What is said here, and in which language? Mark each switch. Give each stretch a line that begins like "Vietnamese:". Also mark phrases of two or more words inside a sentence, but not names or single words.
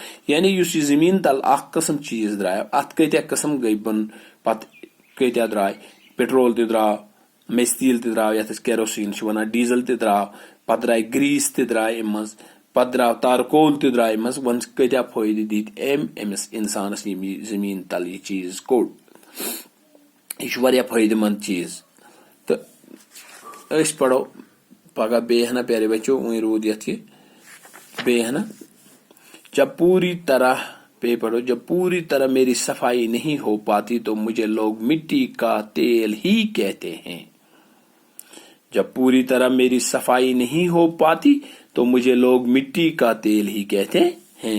Kashmiri: یعنی یُس یہِ زٔمیٖن تل اکھ قٕسم چیٖز درٛاو اَتھ کۭتیاہ قٕسم گٔے بۄن پتہٕ کۭتیاہ درٛاے پیٹرول تہِ درٛاو میٚژِ تیٖل تہِ درٛاو یَتھ أسۍ کیروسیٖن چھِ وَنان ڈیٖزل تہِ درٛاو پتہٕ درٛاے گریٖس تہِ درٛاے اَمہِ منٛز پتہٕ درٛاو تارکول تہِ درٛاے اَمہِ منٛز وۄنۍ کۭتیاہ فٲیدٕ دِتۍ أمِس اِنسانس یِم یہِ زٔمیٖن تل یہِ چیٖز کوٚڑ. یہِ چھُ واریاہ فٲیدٕ مند چیٖز. تہٕ أسۍ پرو پگہہ بیٚیہِ ہنا پیارے بچو وۄنۍ روٗد یتھ یہِ بیٚیہِ ہنا
Urdu: جب پوری طرح میری صفائی نہیں ہو پاتی تو مجھے لوگ مٹی کا تیل ہی کہتے ہیں. جب پوری طرح میری صفائی نہیں ہو پاتی تو مجھے لوگ مٹی کا تیل ہی کہتے ہیں.